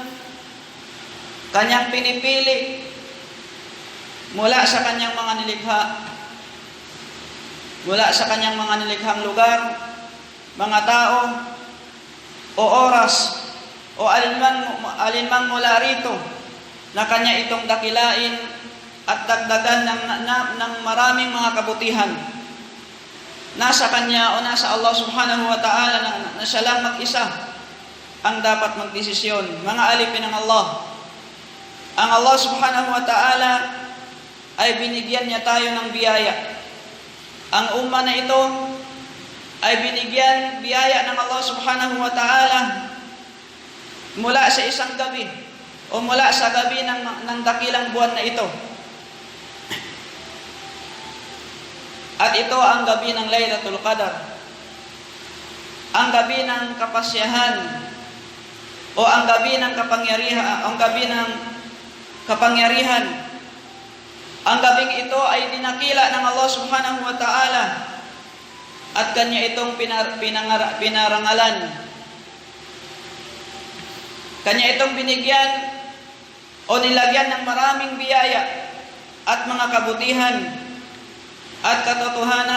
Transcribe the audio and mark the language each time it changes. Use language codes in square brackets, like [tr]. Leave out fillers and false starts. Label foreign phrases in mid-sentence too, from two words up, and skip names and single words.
[tl] Kanyang pinipili mula sa kanyang mga nilikha, mula sa kanyang mga nilikhang lugar, mga tao, o oras, o alinmang mula rito na kanya itong dakilain at dagdagan ng maraming mga kabutihan. Nasa kanya o nasa Allah [ar] سبحانه وتعالى [tl] na siya lang mag-isa ang dapat magdesisyon. Mga alipin ng Allah, ang Allah [ar] سبحانه وتعالى [tl] ay binigyan niya tayo ng biyaya. Ang umma na ito ay binigyan biyaya ng Allah [ar] سبحانه وتعالى [tl] mula sa isang gabi o mula sa gabi ng dakilang buwan na ito. At ito ang gabi ng Laylatul Qadar, ang gabi ng kapasyahan o ang gabi ng kapangyarihan. Ang gabing ito ay dinakila ng Allah [ar] سبحانه وتعالى [tl] at kanya itong pinarangalan. Kanya itong binigyan o nilagyan ng maraming biyaya at mga kabutihan at katotohanan.